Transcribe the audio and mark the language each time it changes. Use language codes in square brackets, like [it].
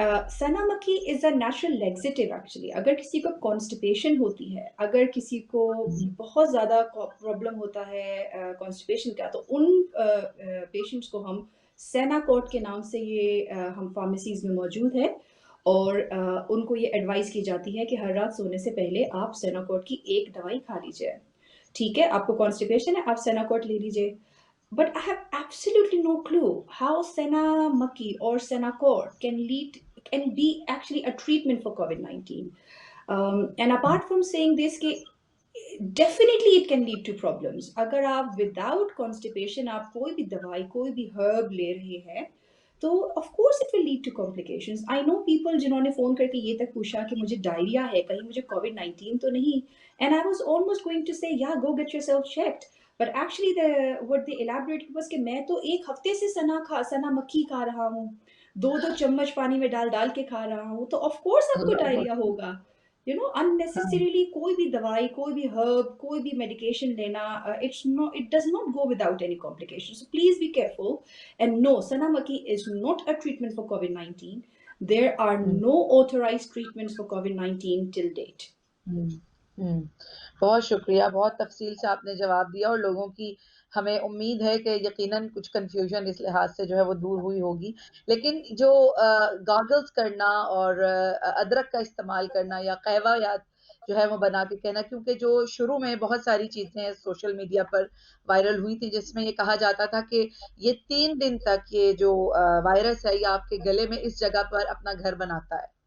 [hi] सना मक्खी [en] Is a natural laxative actually. [hi] अगर किसी को कॉन्स्टिपेशन होती है, अगर किसी को बहुत ज़्यादा प्रॉब्लम होता है कॉन्स्टिपेशन का, तो उन पेशेंट्स को हम सेनाकोट के नाम से ये हम फार्मेसीज में मौजूद है, और उनको ये एडवाइस की जाती है कि हर रात सोने से पहले आप सेनाकोट की एक दवाई खा लीजिए. ठीक है, आपको कॉन्स्टिपेशन है, आप सेनाकोट ले लीजिए. [en] But I have absolutely no clue how Sena Maki or Senacort can be actually a treatment for COVID-19. And apart from saying this, definitely it can lead to problems. [hi] अगर आप [en] without constipation [hi] आप कोई भी दवाई, कोई भी herb ले रहे हैं, तो [en] of course it will lead to complications. I know people [hi] जिन्होंने फ़ोन करके ये तक पूछा कि मुझे डायरिया है, कहीं मुझे COVID-19 तो नहीं. [en] And I was almost going to say, yeah, go get yourself checked. But actually what they elaborated was [hi] कि मैं तो एक हफ्ते से सना मक्खी खा रहा हूँ, 2-2 चम्मच पानी में डाल के खा रहा हूँ, तो [en] of course [hi] आपको डायरिया होगा. [en] You know, unnecessarily [hi] कोई भी दवाई, कोई भी [en] herb, [hi] कोई भी [en] medication [hi] लेना, [en] it does not go without any complications. So please be careful. And no, Sana Maki is not a treatment for COVID-19. There are no authorized treatments for COVID-19 till date. [hi] बहुत शुक्रिया, बहुत तफसील से आपने जवाब दिया, और लोगों की हमें उम्मीद है कि यकीनन कुछ कन्फ्यूजन इस लिहाज से जो है वो दूर हुई होगी. लेकिन जो गॉगल्स करना और अदरक का इस्तेमाल करना या कहवा या जो है वो बना के कहना, क्योंकि जो शुरू में बहुत सारी चीज़ें सोशल मीडिया पर वायरल हुई थी जिसमें ये कहा जाता था कि ये 3 दिन तक ये जो वायरस है ये आपके गले में इस जगह पर अपना घर बनाता है.